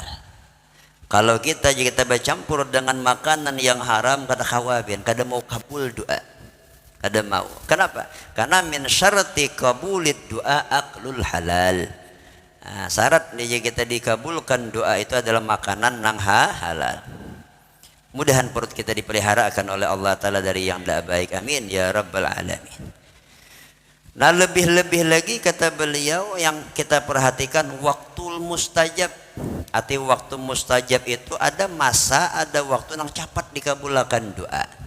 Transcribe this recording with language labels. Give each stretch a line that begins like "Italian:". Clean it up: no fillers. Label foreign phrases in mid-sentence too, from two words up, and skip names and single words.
Banjar: Kalau kita bercampur dengan makanan yang haram, kada khawatir, kada mau kabul doa, kada mau.
Indonesian: Kenapa? Karena
Arabic: من شرط قبول الدعاء أكل الحلال.
Banjar: Nah, syarat dia kita dikabulkan doa itu adalah makanan nang halal.
Indonesian: Mudahan perut kita dipelihara akan oleh Allah Ta'ala dari yang tidak baik.
Arabic: آمين يا رب العالمين.
Indonesian: Nah, lebih-lebih lagi kata beliau yang kita perhatikan waktul mustajab. Arti waktu mustajab itu ada masa, ada waktu yang cepat dikabulkan doa.